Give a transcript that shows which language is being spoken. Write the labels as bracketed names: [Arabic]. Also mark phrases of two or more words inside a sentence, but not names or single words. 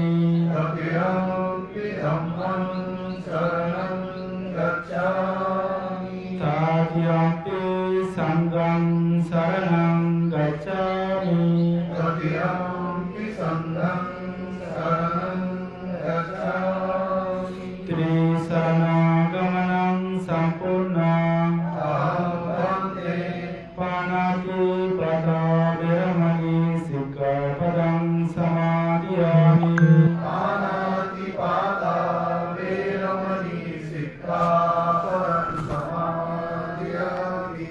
[Pali] तृतीयम्पि धम्मं शरणं गच्छामि तृतीयम्पि संघं शरणं गच्छामि तृतीयम्पि संघं शरणं गच्छामि त्रिशरणगमनं सम्पूर्णम् अहं वन्दे पाणातिपाता विरमणि सिक्खापदं समादयामि पाणातिपाता वेरमणि सिक्खापदं समादयामि